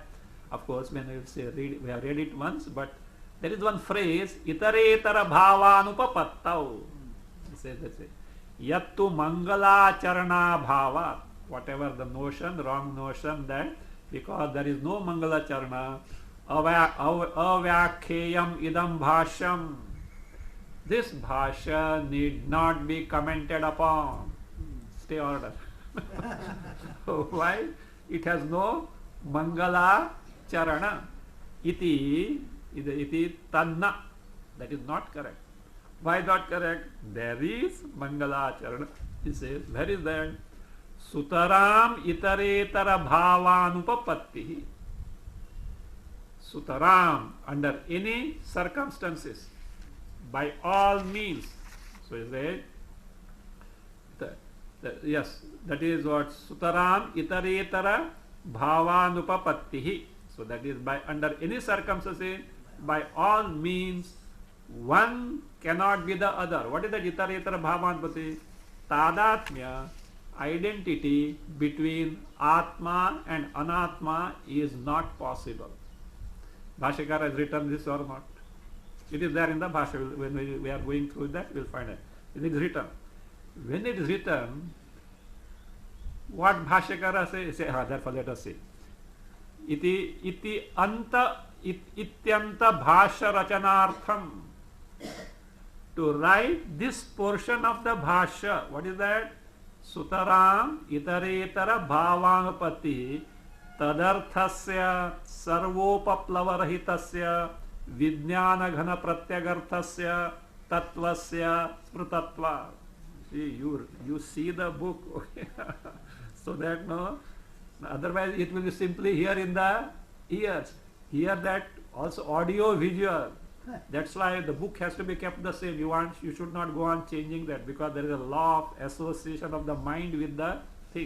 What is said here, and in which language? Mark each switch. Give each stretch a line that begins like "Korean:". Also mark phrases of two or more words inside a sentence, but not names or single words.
English: Of course, when we say read, we have read it once, but there is one phrase,
Sanskrit: itaretara bhavanupapattau.
English: It says, that's it.
Sanskrit: Yattu Mangalacharana bhava.
English: Whatever the notion, wrong notion, that because there is no Mangalacharana,
Sanskrit: avyakheyam idam bhashyam.
English: This bhashya need not be commented upon. Stay order. Why? It has no Mangala Charana.
Sanskrit: Iti tanna.
English: That is not correct. Why not correct? There is Mangala Charana. He says, where is that?
Sanskrit: Sutaram itaretara bhavanupapatti.
English: Sutaram, under any circumstances, by all means. So he said, yes, that is what
Sanskrit: Sutaram itaretara bhavanupapatti.
English: So that is by under any circumstances, by all means, one cannot be the other. What is that
Sanskrit: itaretara bhavanupapatti?
English: Tadatmya, identity between Atma and Anatma is not possible. Bhashyakara has written this or not? It is there in the Bhashya. When we are going through that, we will find it. It is written. When it is written, what Bhashyakara says, therefore let us say.
Sanskrit: Iti anta ityanta bhashya rachanartham.
English: To write this portion of the Bhashya, what is that?
Sanskrit: Sutaram itaretara bhavanupatti Tadarthasya sarvopaplava-rahitasya vijnana-ghana pratyagarthasya tattvasya smrutatva.
English: See, you see the book, okay? So that no, otherwise it will be simply here in the ears. Here that also audio visual. That's why the book has to be kept the same. You should not go on changing that, because there is a law of association of the mind with the thing.